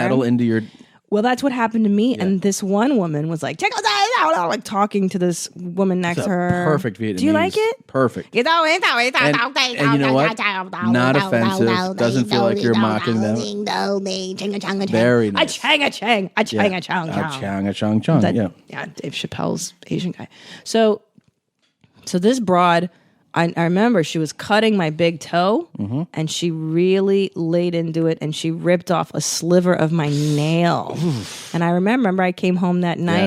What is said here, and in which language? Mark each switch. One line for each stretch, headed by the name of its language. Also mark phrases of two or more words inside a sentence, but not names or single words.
English: metal into your... Well, that's what happened to me. And this one woman was like, like talking to this woman next to her. Perfect Vietnamese. Do you like it? Perfect. And you know what? Not offensive. Doesn't feel like you're mocking them. Very nice. A chang, a chang, a chang, a chang, A chang, chang. That- Yeah. yeah, Dave Chappelle's Asian guy. So this broad, I remember she was cutting my big toe, Mm-hmm. and she really laid into it, and she ripped off a sliver of my nail. And I remember I came home that night,